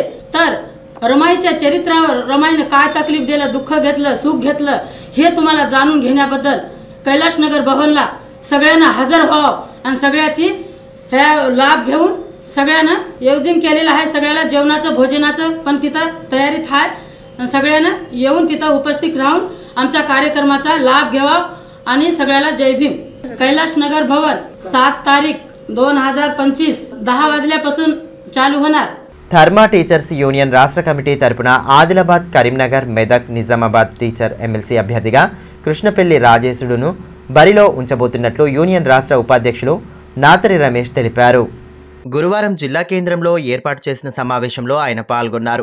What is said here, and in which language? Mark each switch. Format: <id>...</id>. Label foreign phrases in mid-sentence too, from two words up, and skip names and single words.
<mr>तर रमाईच्या चरित्रावर रमाईने काय तकलीफ दिलं, दुःख घेतलं, सुख घेतलं हे तुम्हाला जाणून घेण्याबद्दल कैलाशनगर भवनला सगळ्यांना हजर व्हावं आणि सगळ्याची हे लाभ घेऊन सगळ्यांना आयोजन केलेलं आहे. सगळ्याला जेवणाचं भोजनाचं पण तिथं तयारीत आहे. सगळ्यांना येऊन तिथं उपस्थित राहून आमच्या कार्यक्रमाचा लाभ घ्यावा आणि सगळ्याला जय भीम. कैलाशनगर भवन 7 तारीख 2025 10 वाजल्यापासून चालू होणार.</mr> <te>ధర్మా టీచర్స్ యూనియన్ రాష్ట్ర కమిటీ తరపున ఆదిలాబాద్, కరీంనగర్, మెదక్, నిజామాబాద్ టీచర్ ఎమ్మెల్సీ అభ్యర్థిగా కృష్ణపల్లి రాజేశుడును బరిలో ఉంచబోతున్నట్లు యూనియన్ రాష్ట్ర ఉపాధ్యక్షులు నాతరి రమేష్ తెలిపారు. గురువారం జిల్లా కేంద్రంలో ఏర్పాటు చేసిన సమావేశంలో ఆయన పాల్గొన్నారు.</te>